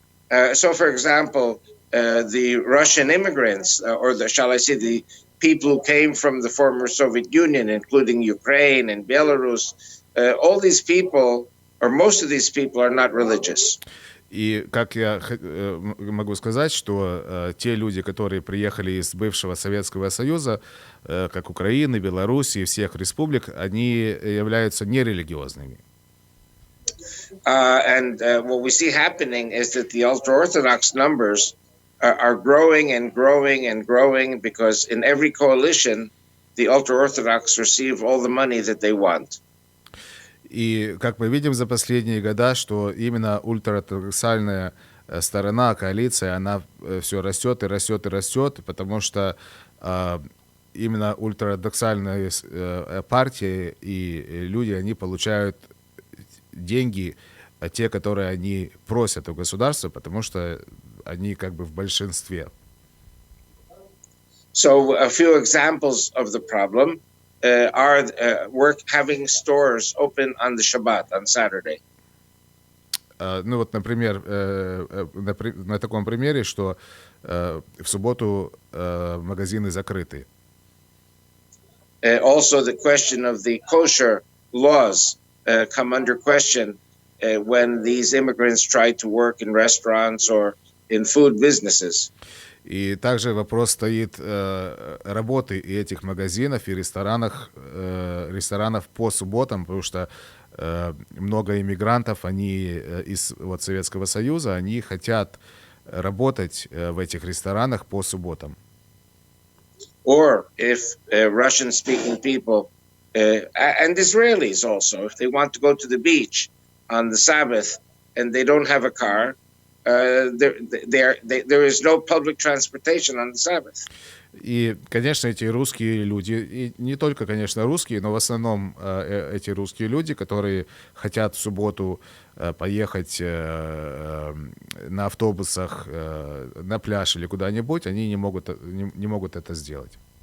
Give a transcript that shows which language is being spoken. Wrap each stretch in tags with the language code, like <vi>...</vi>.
<en>So, for example, the Russian immigrants, or shall I say, the people who came from the former Soviet Union, including Ukraine and Belarus, all these people, or most of these people, are not religious.</en> <ru>И как я могу сказать, что те люди, которые приехали из бывшего Советского Союза, как Украины, Белоруссии, всех республик, они являются нерелигиозными.</ru> <en>What we see happening is that the ultra-Orthodox numbers are growing and growing and growing because in every coalition, the ultra-Orthodox receive all the money that they want.</en> <ru>И как мы видим за последние года, что именно ультраортодоксальная сторона, коалиция, она все растет и растет и растет, потому что именно ультраортодоксальные партии и люди, они получают деньги, те, которые они просят у государства, потому что они как бы в большинстве.</ru> <en>So a few examples of the problem are having stores open on the Shabbat, on Saturday.</en> <ru>Ну вот, например, на таком примере, что в субботу магазины закрыты.</ru> <en>Also the question of the kosher laws come under question when these immigrants try to work in restaurants or in food businesses.</en> <ru>И также вопрос стоит работы и этих магазинов, и ресторанов по субботам, потому что много иммигрантов, они из Советского Союза, они хотят работать в этих ресторанах по субботам.</ru> <en>Or if Russian-speaking people and Israelis also, if they want to go to the beach on the Sabbath and they don't have a car, there is no public transportation on the Sabbath.</en> <ru>И, конечно, эти русские люди, и не только, конечно, русские, но в основном эти русские люди, которые хотят в субботу поехать на автобусах на пляж или куда-нибудь, они не могут это сделать.</ru>